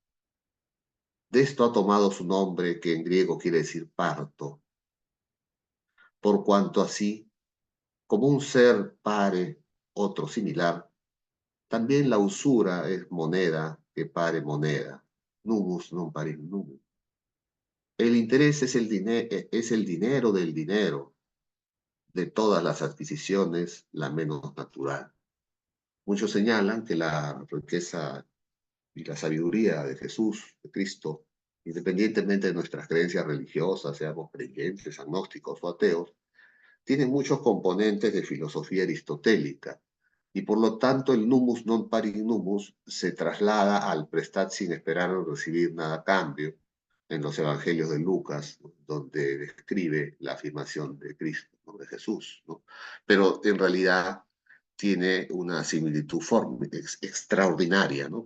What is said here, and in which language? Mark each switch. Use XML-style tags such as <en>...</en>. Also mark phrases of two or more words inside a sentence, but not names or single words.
<es>De esto ha tomado su nombre, que en griego quiere decir parto, por cuanto así, como un ser pare otro similar, también la usura es moneda que pare moneda.</es> <la>Numus non parit numus.</la> <es>El interés es el dinero del dinero, de todas las adquisiciones, la menos natural. Muchos señalan que la riqueza y la sabiduría de Jesús, de Cristo, independientemente de nuestras creencias religiosas, seamos creyentes, agnósticos o ateos, tienen muchos componentes de filosofía aristotélica, y por lo tanto el</es> <la>numus non parit numus</la> <es>se traslada al prestar sin esperar o recibir nada a cambio en los evangelios de Lucas, donde describe la afirmación de Cristo, ¿no? De Jesús, ¿no? Pero en realidad tiene una similitud extraordinaria, ¿no?</es>